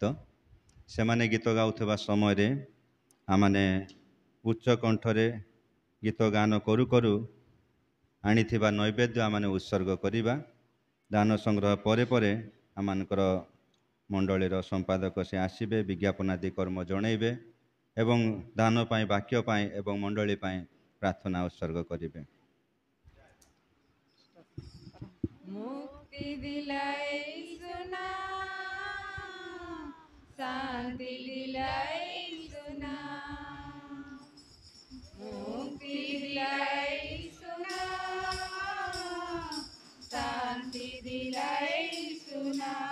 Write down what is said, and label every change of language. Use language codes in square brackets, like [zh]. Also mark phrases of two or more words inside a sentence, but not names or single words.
[or] ସେମାନେ ଗୀତ ଗାଉଥିବା ସମୟରେ ଆମମାନେ ଉଚ୍ଚ କଣ୍ଠରେ ଗୀତ ଗାନ କରୁ କରୁ ଆଣିଥିବା ନୈବେଦ୍ୟ ଆମମାନେ ଉତ୍ସର୍ଗ କରିବା। ଦାନ ସଂଗ୍ରହ ପରେ ପରେ ଆମମାନଙ୍କର ମଣ୍ଡଳୀର ସମ୍ପାଦକ ସେ ଆସିବେ, ବିଜ୍ଞାପନ ଆଦି କର୍ମ ଜଣାଇବେ ଏବଂ ଦାନ ପାଇଁ, ବାକ୍ୟ ପାଇଁ ଏବଂ ମଣ୍ଡଳୀ ପାଇଁ ପ୍ରାର୍ଥନା ଉତ୍ସର୍ଗ କରିବେ। [hi] मुक्ति दिलाए सुना, शांति दिलाए सुना, मुक्ति दिलाए सुना, शांति दिलाए सुना।